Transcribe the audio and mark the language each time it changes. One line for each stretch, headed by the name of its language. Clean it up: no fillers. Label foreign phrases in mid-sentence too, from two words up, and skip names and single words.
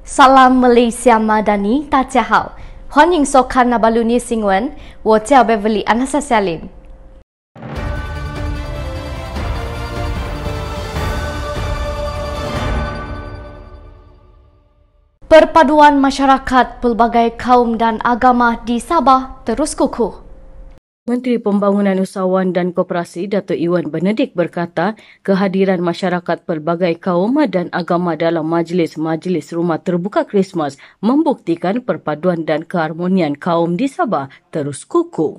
Malay: Salam Malaysia Madani,
Chinese: 大家好，欢迎收看那巴鲁尼新闻，我叫
Malay: Beverly Anastasia。Perpaduan masyarakat pelbagai kaum dan agama di Sabah terus kukuh. Menteri Pembangunan Usahawan dan Koperasi Datuk Iwan Benedik berkata kehadiran masyarakat pelbagai kaum dan agama dalam majlis-majlis rumah terbuka Krismas membuktikan perpaduan dan keharmonian kaum di Sabah terus kukuh.